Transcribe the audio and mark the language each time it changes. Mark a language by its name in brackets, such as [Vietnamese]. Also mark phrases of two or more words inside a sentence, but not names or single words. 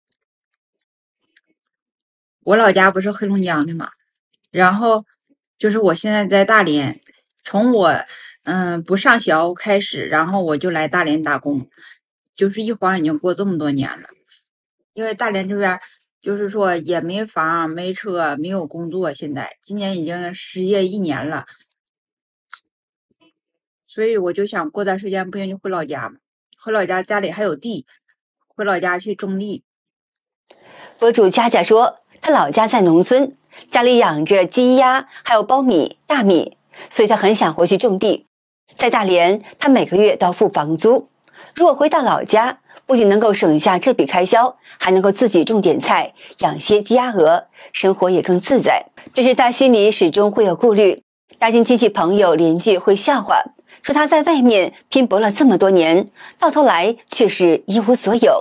[Chinese] 我老家不是黑龍江的嘛，然後就是我現在在大連，從我不上學開始，然後我就來大連打工，就是一晃已經過這麼多年了。因為大連這邊就是說也沒房沒車沒有工作，現在今年已經失業1年了。所以我就想過段時間不行就回老家嘛，回老家家里还有地，回老家去种地。博主佳佳说，他老家在农村，家里养着鸡鸭，還有苞米、大米，所以他很想回去種地。在大連，他每個月都要付房租。如果回到老家，不僅能夠省下這筆開銷，還能夠自己種點菜，養些雞鴨鵝，生活也更自在。只是他心裡始終會有顧慮，擔心親戚朋友鄰居會笑話，說他在外面拼搏了這麼多年，到頭來卻是一無所有。